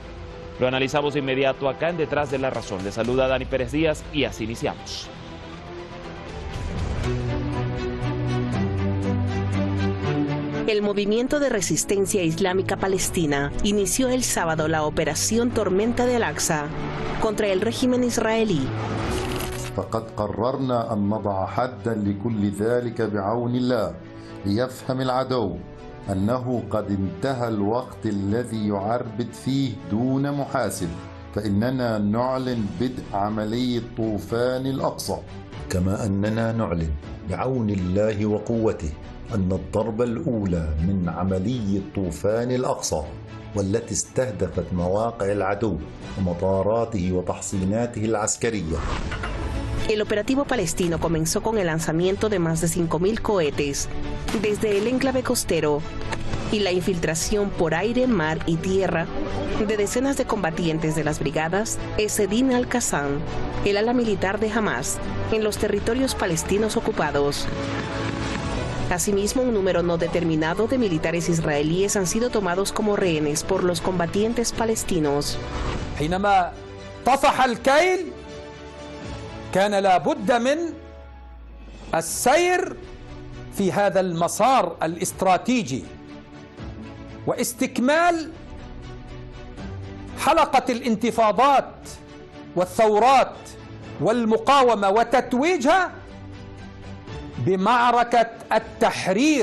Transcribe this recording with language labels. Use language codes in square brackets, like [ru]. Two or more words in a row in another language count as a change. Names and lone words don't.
[es] Lo analizamos de inmediato acá en Detrás de la Razón. Les saluda Dani Pérez Díaz y así iniciamos. El movimiento de resistencia islámica palestina inició el sábado la operación Tormenta del Aqsa contra el régimen israelí. [ar] فقد قررنا أن نضع حدا لكل ذلك بعون الله ليفهم العدو أنه قد انتهى الوقت الذي يعربد فيه دون محاسب فإننا نعلن بدء عملية طوفان الأقصى. كما أننا نعلن بعون الله وقوته أن الضربة الأولى من عملية طوفان الأقصى والتي استهدفت مواقع العدو ومطاراته وتحصيناته العسكرية. [es] El operativo palestino comenzó con el lanzamiento de más de 5.000 cohetes desde el enclave costero y la infiltración por aire, mar y tierra de decenas de combatientes de las brigadas Esedin al-Qassam, el ala militar de Hamas, en los territorios palestinos ocupados. Asimismo, un número no determinado de militares israelíes han sido tomados como rehenes por los combatientes palestinos. [ar] حينما طفح الكيل كان لابد من السير في هذا المسار الاستراتيجي واستكمال حلقة الانتفاضات والثورات والمقاومة وتتويجها بمعركة التحرير.